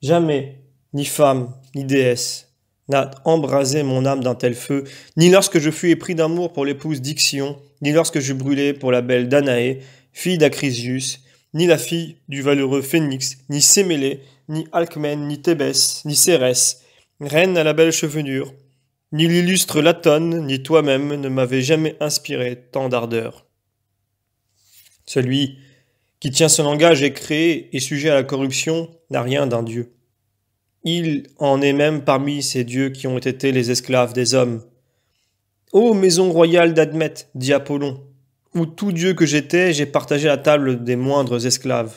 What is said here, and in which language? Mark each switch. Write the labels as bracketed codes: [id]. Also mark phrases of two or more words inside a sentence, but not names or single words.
[fr] Jamais, ni femme, ni déesse, n'a embrasé mon âme d'un tel feu, ni lorsque je fus épris d'amour pour l'épouse d'Ixion, ni lorsque je brûlais pour la belle Danaé, fille d'Acrisius, ni la fille du valeureux Phénix, ni Sémélé, ni Alcmène, ni Thébès, ni Cérès, reine à la belle chevelure, ni l'illustre Latone, ni toi-même ne m'avez jamais inspiré tant d'ardeur. Celui qui tient son langage est créé et sujet à la corruption n'a rien d'un dieu. Il en est même parmi ces dieux qui ont été les esclaves des hommes. Ô maison royale d'Admet, dit Apollon, où tout dieu que j'étais, j'ai partagé la table des moindres esclaves.